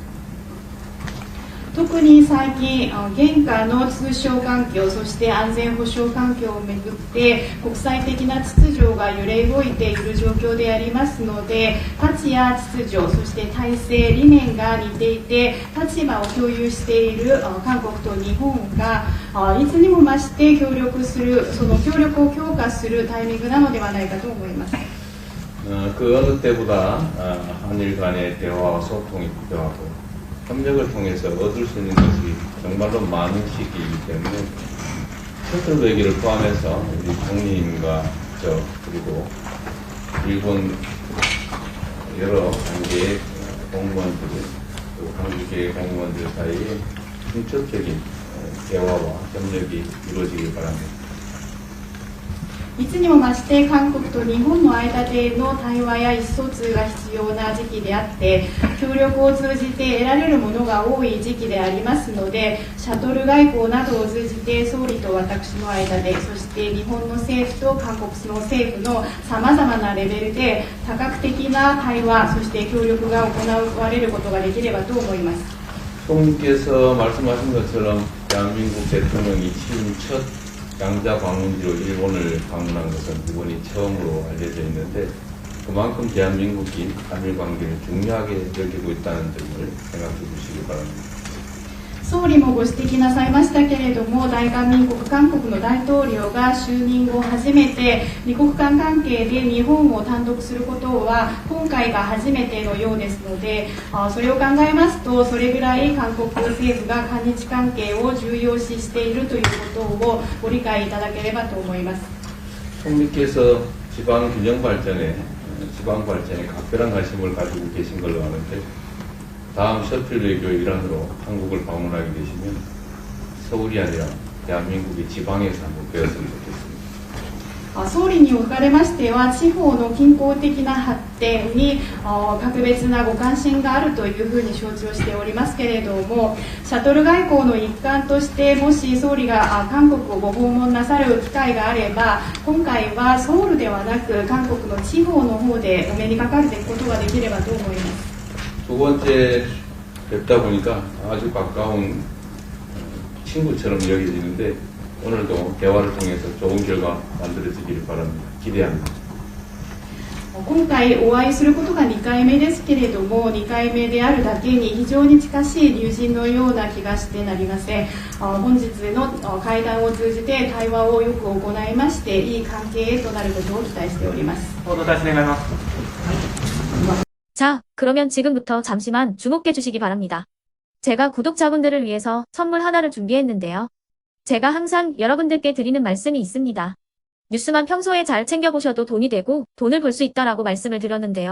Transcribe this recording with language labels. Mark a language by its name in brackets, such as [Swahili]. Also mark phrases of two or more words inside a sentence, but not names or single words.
[Japanese] 特に最近、現下の通商環境、そして安全保障環境をめぐって国際的な秩序が揺れ動いている状況でありますので、価値や秩序、そして体制、理念が似ていて、立場を共有している韓国と日本がいつにも増して協力する、その協力を強化するタイミングなのではないかと思います。 [Korean] 그 어느 때보다 한일 간의 대화와 소통이 필요하고 협력을 통해서 얻을 수 있는 것이 정말로 많은 시기이기 때문에 셔틀 외교를 포함해서 우리 총리님과 저 그리고 일본 여러 단계의 공무원들 또 한국의 공무원들 사이에 중첩적인 대화와 협력이 이루어지길 바랍니다. [Japanese] いつにも増して韓国と日本の間での対話や意思疎通が必要な時期であって協力を通じて得られるものが多い時期でありますのでシャトル外交などを通じて総理と私の間でそして日本の政府と韓国の政府のさまざまなレベルで多角的な対話そして協力が行われることができればと思います。 [Korean] 총리께서 말씀하신 것처럼 대한민국 대통령이 취임 첫 양자 방문지로 일본을 방문한 것은 이번이 처음으로 알려져 있는데 그만큼 대한민국이 한일 관계를 중요하게 여기고 있다는 점을 생각해 주시기 바랍니다. [Japanese] 総理もご指摘なさいましたけれども大韓民国韓国の大統領が就任後初めて二国間関係で日本を単独することは今回が初めてのようですのでそれを考えますとそれぐらい韓国政府が韓日関係を重要視しているということをご理解いただければと思います。 [Korean] 총리께서 지방 균형 발전에 각별한 관심을 가지고 계신 걸로 아는데 다음 셔틀 외교의 일환으로 한국을 방문하게 되시면 서울이 아니라 대한민국의 지방에서 한번 배웠으면 좋겠습니다. [Japanese] 総理におかれましては地方の均衡的な発展に格別なご関心があるというふうに承知をしておりますけれどもシャトル外交の一環としてもし総理が韓国をご訪問なさる機会があれば今回はソウルではなく韓国の地方の方でお目にかかることができればと思います。 [Korean] 두 번째 뵙다 보니까 아주 가까운 친구처럼 여겨지는데 오늘도 대화를 통해서 좋은 결과 만들어지기를 바랍니다. 기대합니다. [Japanese] 今回お会いすることが2回目ですけれども2回目であるだけに非常に近しい友人のような気がしてなりません。本日の会談を通じて対話をよく行いましていい関係へとなることを期待しております。 [Korean] 자, 그러면 지금부터 잠시만 주목해 주시기 바랍니다. 제가 구독자분들을 위해서 선물 하나를 준비했는데요. 제가 항상 여러분들께 드리는 말씀이 있습니다. 뉴스만 평소에 잘 챙겨보셔도 돈이 되고 돈을 벌 수 있다라고 말씀을 드렸는데요.